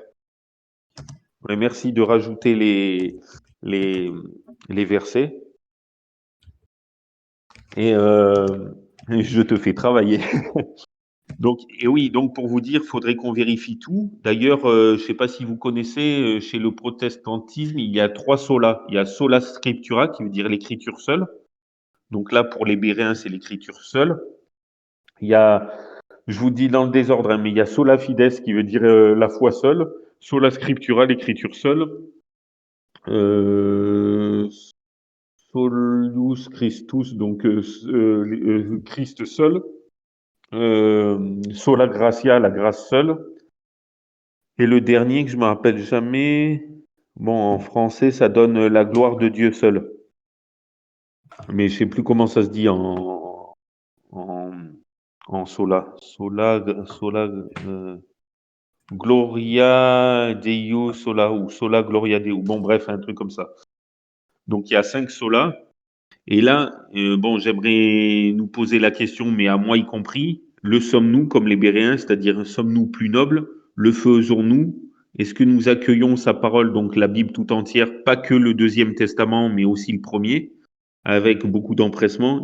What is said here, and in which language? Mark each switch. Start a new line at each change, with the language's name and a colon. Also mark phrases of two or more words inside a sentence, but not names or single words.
French: Ouais, merci de rajouter les versets. Et je te fais travailler. Donc, et oui, donc pour vous dire, faudrait qu'on vérifie tout. D'ailleurs, je ne sais pas si vous connaissez, chez le protestantisme, il y a 3 solas. Il y a
Latin: sola scriptura,
French: qui veut dire l'écriture seule. Donc là, pour les Béréens, c'est l'écriture seule. Il y a, je vous dis dans le désordre, hein, mais il y a
Latin: sola fides,
French: qui veut dire la foi seule.
Latin: Sola scriptura,
French: l'écriture seule.
Latin: Euh, solus Christus,
French: donc Christ seul.
Latin: Sola gratia,
French: la grâce seule. Et le dernier que je me rappelle jamais, bon, en français, ça donne la gloire de Dieu seul. Mais je sais plus comment ça se dit en, en sola.
Latin: Sola, Gloria Deo sola ou sola Gloria Deo.
French: Bon, bref, un truc comme ça. Donc il y a 5 solas. Et là, bon, j'aimerais nous poser la question, mais à moi y compris, le sommes-nous comme les Béréens, c'est-à-dire sommes-nous plus nobles? Le faisons-nous? Est-ce que nous accueillons sa parole, donc la Bible tout entière, pas que le Deuxième Testament, mais aussi le premier, avec beaucoup d'empressement?